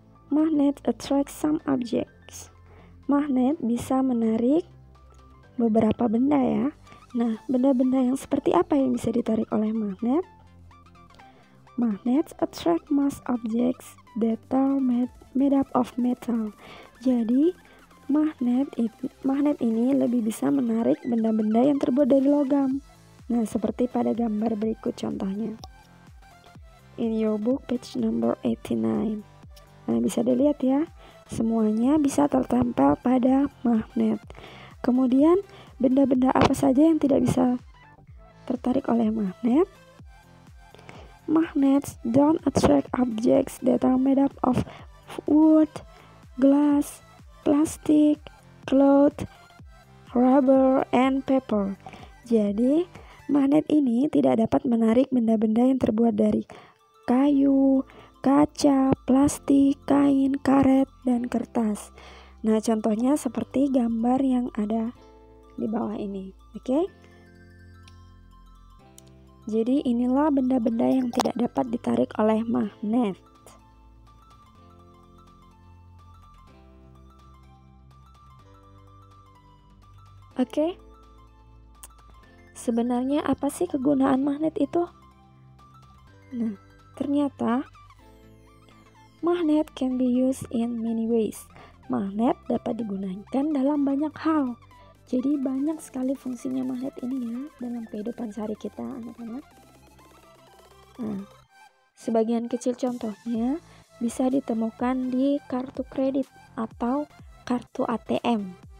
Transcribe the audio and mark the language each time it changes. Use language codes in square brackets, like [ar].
[en] Magnet attract some objects. [id] Magnet bisa menarik beberapa benda ya. Nah, benda-benda yang seperti apa yang bisa ditarik oleh magnet? [en] Magnets attract most objects that are made up of metal. [id] Jadi, magnet ini lebih bisa menarik benda-benda yang terbuat dari logam. Nah, seperti pada gambar berikut contohnya. [en] In your book page number 89. [id] Nah, bisa dilihat ya, semuanya bisa tertempel pada magnet. Kemudian, benda-benda apa saja yang tidak bisa tertarik oleh magnet? [en] Magnets don't attract objects that are made up of wood, glass, plastic, cloth, rubber, and paper. [id] Jadi, magnet ini tidak dapat menarik benda-benda yang terbuat dari kayu, kaca, plastik, kain, karet, dan kertas. Nah, contohnya seperti gambar yang ada di bawah ini, oke? Jadi inilah benda-benda yang tidak dapat ditarik oleh magnet. Oke. Sebenarnya apa sih kegunaan magnet itu? Nah, ternyata [en] magnet can be used in many ways. [id] Magnet dapat digunakan dalam banyak hal. Jadi banyak sekali fungsinya magnet ini ya dalam kehidupan sehari kita, anak-anak. Nah, sebagian kecil contohnya bisa ditemukan di kartu kredit atau kartu ATM.